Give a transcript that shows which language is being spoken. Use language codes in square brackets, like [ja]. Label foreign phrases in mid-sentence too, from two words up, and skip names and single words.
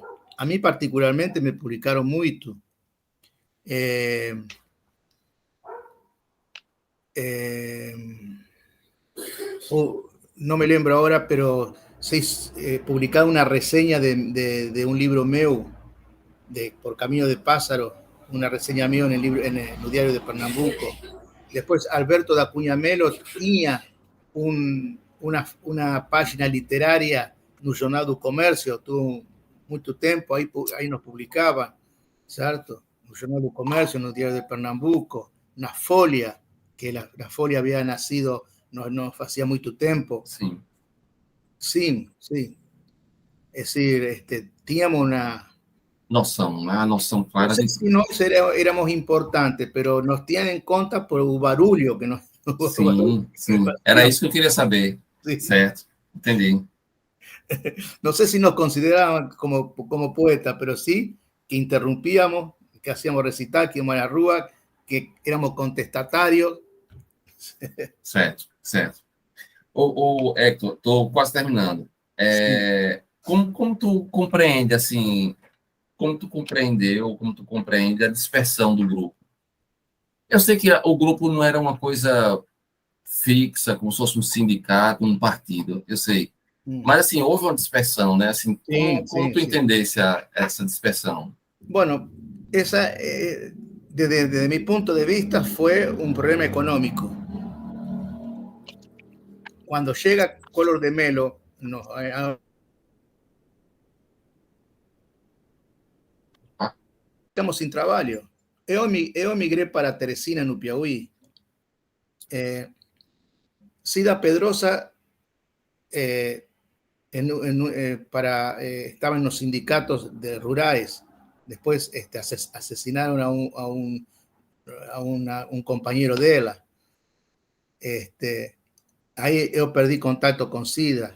[es] A mí particularmente me publicaron mucho. No me lembro ahora, pero se publicaba una reseña de un libro meu, Por Camino de Pássaro, una reseña mío en el Diario de Pernambuco. Después Alberto da Cunha Melo tenía una página literaria no Jornal do Comércio, tuvo mucho tiempo, ahí nos publicaban, ¿cierto? No Jornal do Comércio, no Diario de Pernambuco, na Folha, que la Folha había nacido no hacía mucho tiempo. Sí. Sí, sí. Es decir, teníamos una [pt] noção clara. [es] No sé si nós éramos importantes, pero nos tienen en cuenta por el barulho que nos... [pt] Sim, sim. Era isso que eu queria saber, Sim. certo? Entendi. [es] No sé si nos consideraban como poetas, pero sí que interrumpíamos, que hacíamos recital, que íbamos a la rúa, que éramos contestatarios. [pt] Certo, certo. Hector, estou quase terminando. Como tu compreende, assim, como tu compreendeu, como tu compreende a dispersão do grupo? Eu sei que o grupo não era uma coisa fixa, como se fosse um sindicato, um partido, eu sei. Mas, assim, houve uma dispersão, né? Assim, como tu entendesse essa dispersão? [es] Bueno, esa, desde mi punto de vista, fue un problema económico. Cuando llega Color de Melo, no, estamos sin trabalho. [pt] Eu emigré para Teresina, no Piauí. [es] Cida Pedrosa estaba en los sindicatos de rurales. Después asesinaron a un compañero de ella. Ahí yo perdí contacto con Cida.